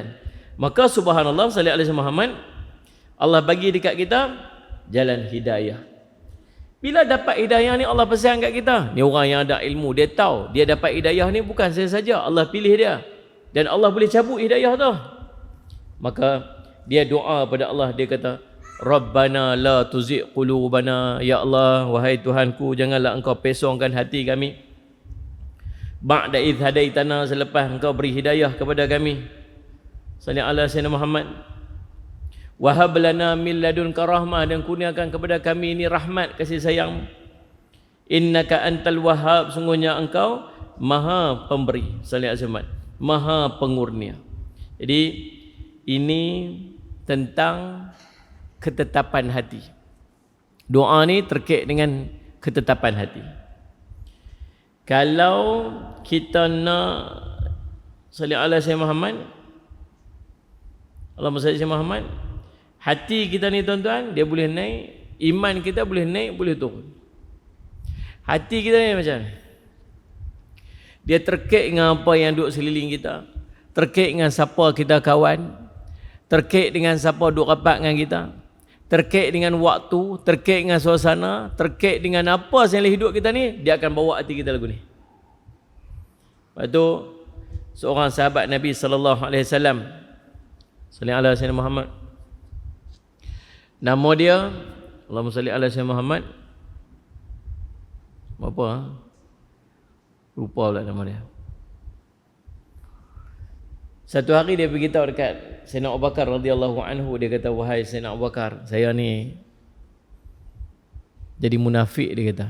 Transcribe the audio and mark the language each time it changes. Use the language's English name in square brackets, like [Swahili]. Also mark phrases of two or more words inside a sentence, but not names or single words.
[Malay] Maka [Arabic] سبحان الله، صلى الله عليه محمد, [Malay] Allah bagi dekat kita jalan hidayah. Bila dapat hidayah ni, Allah pesan kat kita, ni orang yang ada ilmu, dia tahu dia dapat hidayah ni bukan saya saja, Allah pilih dia. Dan Allah boleh cabut hidayah tu. Maka dia doa pada Allah, dia kata, [Arabic] ربنا لا تزغ قلوبنا, [Malay] ya Allah, wahai Tuhanku, janganlah engkau pesongkan hati kami [Arabic] بعد إذ هديتنا, [Malay] selepas engkau beri hidayah kepada kami. [Arabic] صلى الله عليه وسلم محمد. وهب لنا من لدنك رحمة, [Malay] dan kurniakan kepada kami ini rahmat, kasih sayang. [Arabic] إنك أنت الوهاب, [Malay] sungguhnya engkau maha pemberi. [Arabic] صلى الله عليه وسلم, [Malay] maha pengurnia. Jadi ini tentang ketetapan hati. Doa ni terkait dengan ketetapan hati. Kalau kita nak [Arabic] صلى الله عليه وسلم محمد، اللهم صل على محمد, [Malay] hati kita ni tuan-tuan, dia boleh naik, iman kita boleh naik, boleh turun. Hati kita ni macam mana? Dia terkait dengan apa yang duduk seliling kita, terkait dengan siapa kita kawan, terkait dengan siapa duduk rapat dengan kita, terkait dengan waktu, terkait dengan suasana, terkait dengan apa yang hidup kita ni, dia akan bawa hati kita lagu ni. Lepas tu seorang sahabat Nabi [Arabic] صلى الله عليه وسلم، صلى الله عليه وسلم محمد, [Malay] nama dia, [Arabic] اللهم صل على سيدنا محمد, [Malay] apa? Lupa pula nama dia. Satu hari dia pergi tahu dekat Sayyidina Abu Bakar [Arabic] رضي الله عنه, [Malay] dia kata, wahai Sayyidina Abu Bakar, saya ni jadi munafik, dia kata.